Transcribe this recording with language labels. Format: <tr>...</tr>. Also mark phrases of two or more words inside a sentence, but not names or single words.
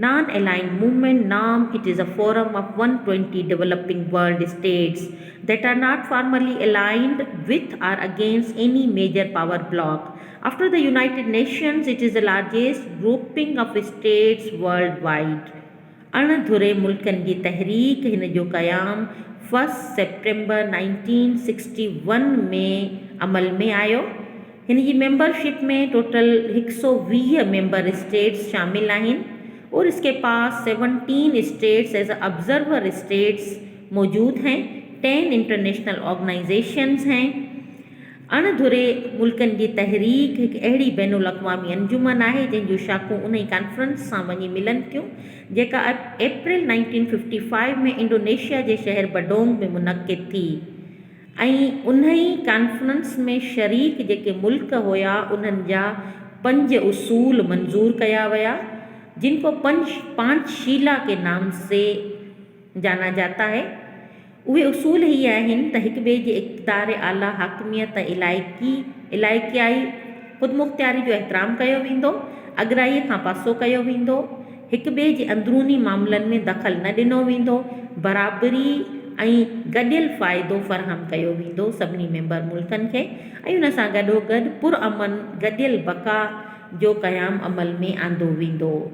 <en>Non-aligned movement, NAM, it is a forum of 120 developing world states that are not formally aligned with or against any major power bloc. After the United Nations, it is the largest grouping of states worldwide.</en> <sd>अणधुरे मुल्कनि जी तहरीक हिन जो क़याम 1 सेप्टेम्बर 1961 में अमल में आयो। हिन जी मेंबरशिप में टोटल 120</sd> <en>member states</en> <sd>शामिल आहिनि</sd> <hi>और इसके पास 17</hi> <en>states as observer states</en> <hi>मौजूद हैं।</hi> <en>10 international organizations हैं।</en> <sd>अणधुरे मुल्कनि जी तहरीक हिकु अहिड़ी बैनुल अक़वामी अंजुमन आहे जंहिंजूं शाखूं उन ई कॉन्फ्रेंस सां वञी मिलनि थियूं जेका अप्रैल 1955 में इंडोनेशिया जे शहर बडोंग में मुनक़िद थी ऐं उन ई कॉन्फ्रेंस में शरीक जेके मुल्क हुया उन्हनि जा 5 उसूल मंज़ूर कया विया</sd> <hi>जिनको पांचशीला के नाम से जाना जाता है।</hi> <sd>उहे उसूल ही आहिनि त हिक ॿिए जे इक़्तिदार आला हाकिमियत इलाइक़ाई ख़ुदमुख़्तियारी जो एहतराम कयो वेंदो, अॻराईअ खां पासो कयो वेंदो, हिक ॿिए जे अंदरूनी मामलनि में दख़ल न ॾिनो वेंदो, बराबरी ऐं गॾियल फ़ाइदो फ़राहम कयो वेंदो सभिनी मेंबर मुल्कनि खे ऐं उन सां गॾोगॾु पुरअमन गॾियल बका जो क़याम अमल में आंदो वेंदो।</sd>